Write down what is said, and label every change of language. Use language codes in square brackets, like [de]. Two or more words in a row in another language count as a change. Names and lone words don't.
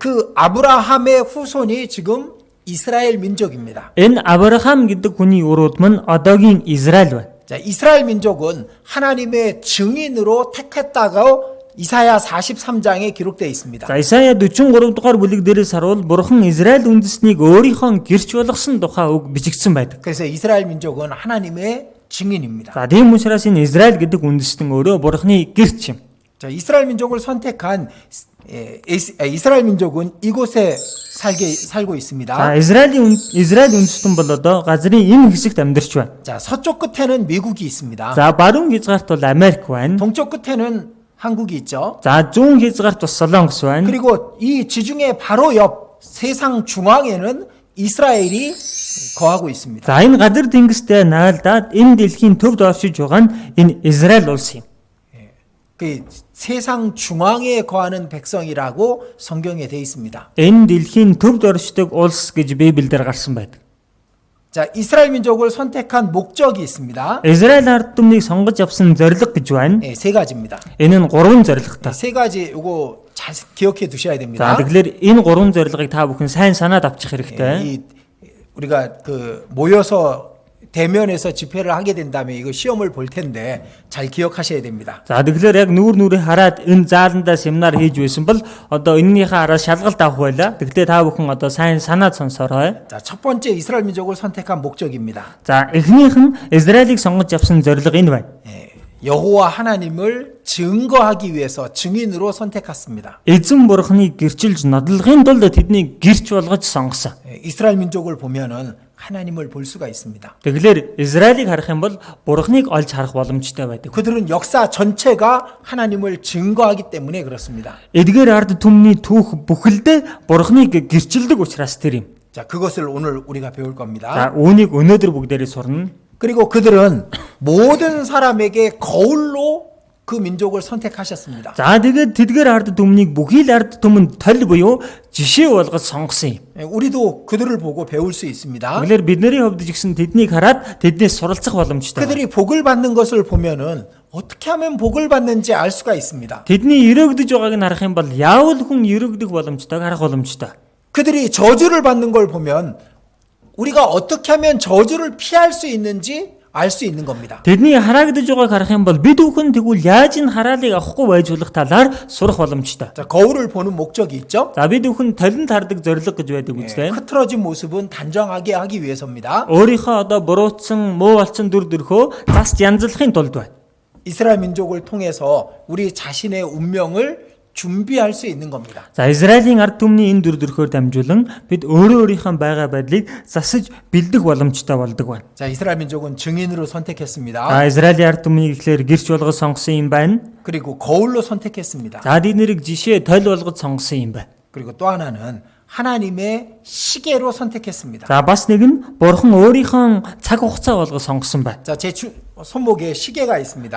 [ko] 그 아브라함의 후손이 지금 이스라엘 민족입니다. [mn] Энэ Авраам гэдэг хүний урууд мань одоогийн Израиль байна. [ko] 자, 이스라엘 민족은 하나님의 증인으로 택했다고 이사야 43장에 기록되어 있습니다. [mn] За Исая 43 дугаар бүлэг дээрээс харуул Бурхан Израиль үндэстнийг өөрийнхөө гэрч болгосон тухай үг бичигдсэн байдаг. [ko] 그래서 이스라엘 민족은 하나님의 증인입니다. [mn] За тийм учраас энэ Израиль гэдэг үндэстэн өөрөө Бурханы гэрч юм. [ko] 자, 이스라엘 민족을 선택한 이스라엘 민족은 이곳에 살고 있습니다. [mn] За Израиль үндэстэн бол одоо газрын энэ хэсэгт амьдарч байна. [ko] 자, 서쪽 끝에는 미국이 있습니다. [mn] За баруун хязгаарт бол Америк байна. [ko] 동쪽 끝에는 한국이 있죠. [mn] За зүүн хязгаарт бас Солонгос байна. [ko] 그리고 이 지중해 바로 옆 세상 중앙에는 이스라엘이 거하고 있습니다. [mn] За энэ газар тэнгистэй наалдаад энэ дэлхийн төвд оршиж байгаа нь энэ Израиль улс юм. [ko] 그 세상 중앙에 거하는 백성이라고 성경에 되어 있습니다. [mn] Энэ дэлхийн төвд оршдог улс гэж Библиэлд гарсан байдаг. [ko] 자, 이스라엘 민족을 선택한 목적이 있습니다. [mn] Израиль ард түмнийг сонгож авсан зорилго гэж байна. [ko] 네, 세 가지입니다. [mn] Энэ нь 3 зорилготой. [ko] 세 가지 이거 잘 기억해 두셔야 [mn] За [ko] 됩니다. [mn] тэгэхээр энэ 3 зорилгыг та бүхэн сайн санаад авчих хэрэгтэй. [ko] 이 우리가 그 모여서 대면에서 집회를 하게 된다면 이거 시험을 볼 텐데 잘 기억하셔야 됩니다. [mn] За тэгэхээр яг нүүр нүрээ хараад энэ зааландаа семинар хийж байсан бол одоо энэнийхээ араас шалгалт авах байлаа. Тэгтээ та бүхэн одоо сайн санаад сонсорой. [ko] 자, 첫 번째 이스라엘 민족을 선택한 목적입니다. [mn] За эхнийх нь Израилийг сонгож авсан зорилго энэ байна. [ko] 여호와 하나님을 증거하기 위해서 증인으로 선택했습니다. [mn] Эзэн бурхныг гэрчилж нодлохын тулд тэднийг гэрч болгож сонгосон. [ko] 이스라엘 민족을 보면은 하나님을 볼 수가 있습니다. [mn] Тэгэхээр Израилийг харах юм бол бурхныг олж харах боломжтой байдаг. [ko] 그들은 역사 전체가 하나님을 증거하기 때문에 그렇습니다. [mn] Эдгээр ард түмний түүх бүхэлдээ бурхныг гэрчилдэг учраас тэр юм. [ko] 자, 그것을 오늘 우리가 배울 겁니다. [mn] За үүнийг өнөөдөр бүгдээрээ сурна. [ko] 그리고 그들은 모든 사람에게 거울로 그 민족을 선택하셨습니다. [mn] За тэгээд тэдгээр ард түмнийг бүхий л ард түмэнд толь буюу жишээ болгож сонгосон юм. [ko] 우리도 그들을 보고 배울 수 있습니다. [mn] Тэгэхээр бидний хувьд ч гэсэн тэднийг хараад тэднээс суралцах боломжтой. [ko] 그들이 복을 받는 것을 보면은 어떻게 하면 복을 받는지 알 수가 있습니다. [mn] Тэдний өрөөгдөж байгааг нь харах юм бол яавал хүн өрөөгдөх боломжтойг харах боломжтой. [ko] 그들이 저주를 받는 걸 보면 우리가 어떻게 하면 저주를 피할 수 있는지 알 수 있는 겁니다. [mn] Тэдний хараагдж байгааг харах юм бол бид бүхэн тэгвэл яаж энэ хараалыг авахгүй байж болох талаар сурах боломжтой. [ko] 자, 거울을 보는 목적이 있죠. [mn] За бид бүхэн толинд хардаг зорилго гэж байдаг үстэй. [ko] 흐트러진 모습은 단정하게 하기 위해서입니다. [mn] Өөрийнхөө одоо буруутсан, муу болсон дүр төрхөө цас янзлахын тулд байна. [ko] 이스라엘 민족을 통해서 우리 자신의 운명을 준비할 수 있는 겁니다. [mn] За Израилийн ард түмний энэ дүр төрхөөр дамжуулан бид өөрөө өөрийнхөө байгаа байдлыг засаж бэлдэх боломжтой болдог байна. [ko] 자, 이스라엘 민족은 증인으로 선택했습니다. [mn] За Израилийн ард түмнийг ихлээр гэрч болгож сонгосон юм байна. [ko] 그리고 거울로 선택했습니다. [mn] За эднэрийг жишээ тойл болгож сонгосон юм байна. [ko] 그리고 또 하나는 하나님의 시계로 선택했습니다. [mn] За бас нэг нь бурхан өөрийнхөө цаг хугацаа болгож сонгосон байна. [ko] 자, 제 손목에 시계가 있습니다.